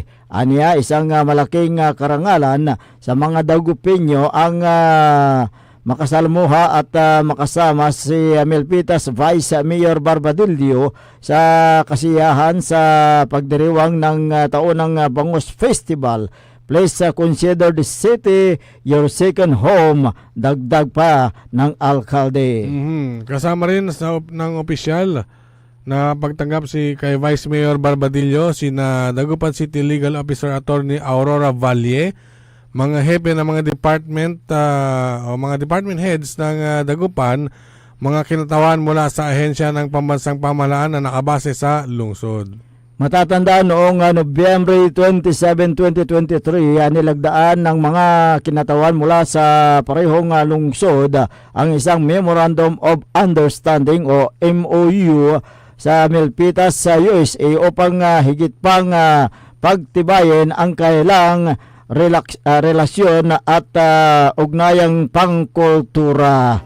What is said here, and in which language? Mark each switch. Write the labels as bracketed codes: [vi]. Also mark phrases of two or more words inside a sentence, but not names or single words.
[tl] Aniya, isang malaking karangalan sa mga Dagupeño ang makasalmuha at makasama si Milpitas Vice Mayor Barbadillo sa kasiyahan sa pagdiriwang ng taunang Bangus Festival. [en] Please consider the city your second home, [tl] dagdag pa ng alkalde. Kasama rin ng opisyal na pagtanggap si kay Vice Mayor Barbadillo, sina Dagupan City Legal Officer Attorney Aurora Valle, mga hepe ng mga department o mga [en] department heads [tl] ng Dagupan, mga kinatawan mula sa ahensya ng pambansang pamahalaan na nakabase sa lungsod. Matatandaan noong Nobyembre 27, 2023, nilagdaan ng mga kinatawan mula sa parehong lungsod ang isang [en] Memorandum of Understanding [tl] o MOU sa Milpitas sa USA upang higit pang pagtibayin ang kailang relasyon at ugnayang pangkultura.